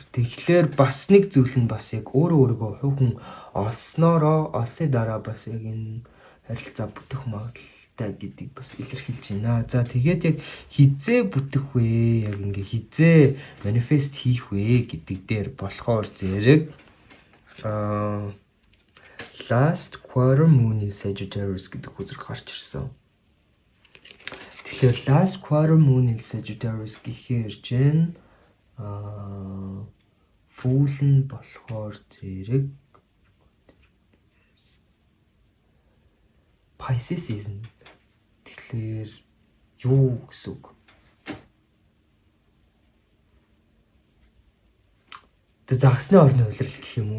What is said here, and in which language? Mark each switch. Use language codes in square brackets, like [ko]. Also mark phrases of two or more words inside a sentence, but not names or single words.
[mn] Тэгэхээр бас нэг зүйл нь бас яг өөрөөгөө хувь хүн олсны дараа бас яг энэ харилцаа бүтэх магадaltaй гэдгийг бас илэрхийлж байна. За тэгээд яг хизээ бүтэх вэ? Яг ингээ хизээ манифест хийх вэ гэдэг дээр болохоор зэрэг [en] last quarter moon in Sagittarius [mn] гэдэг үзэг гарч ирсэн. Тэгэхээр [en] last quarter moon in Sagittarius [mn] гэхээр чинь full нь болохоор зэрэг [en] Pisces season. [mn] Тэгэхээр юу гэсэн үг? Загсны орны улирал гэх юм уу?